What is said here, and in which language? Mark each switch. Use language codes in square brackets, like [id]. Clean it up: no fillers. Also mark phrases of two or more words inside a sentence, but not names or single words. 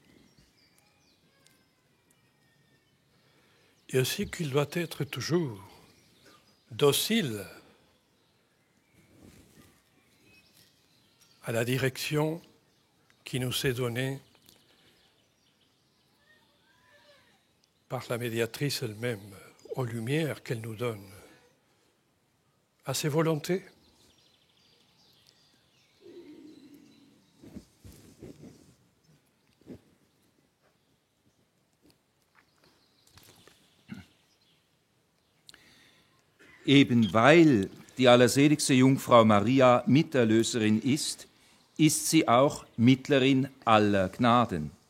[fr] Et aussi qu'il doit être toujours docile à la direction qui nous est donnée par la médiatrice elle-même, aux lumières qu'elle nous donne, à ses volontés. [de] Eben weil die allerseligste Jungfrau Maria Miterlöserin ist, ist sie auch Mittlerin aller Gnaden.